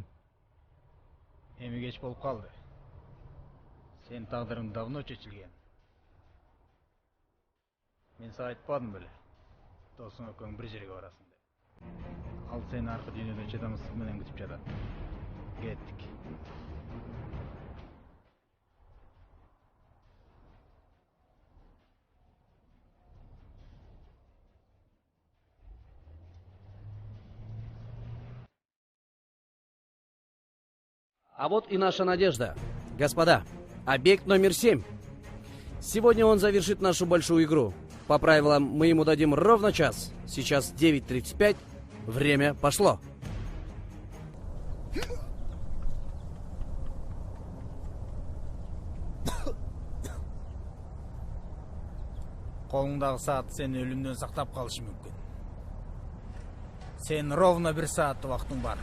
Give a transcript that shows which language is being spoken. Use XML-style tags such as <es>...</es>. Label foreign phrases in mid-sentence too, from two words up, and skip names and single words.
<ky>Эми кеч болуп калды. Сен тагдырың давно чечилген. Мен сага айтпадым беле. Досуң экөөң бир жерге барасың деп. Ал сени аркы дүйнөдө чыдамсыздык менен күтүп жатат. Кеттик.</ky> <ru>А вот и наша надежда. Господа, объект номер 7. Сегодня он завершит нашу большую игру. По правилам мы ему дадим ровно час. Сейчас 9:35. Время пошло.</ru> <ky>Колуңдагы саат сени өлүмдөн сактап калышы мүмкүн. Сен ровно 1 саат убактың бар.</ky>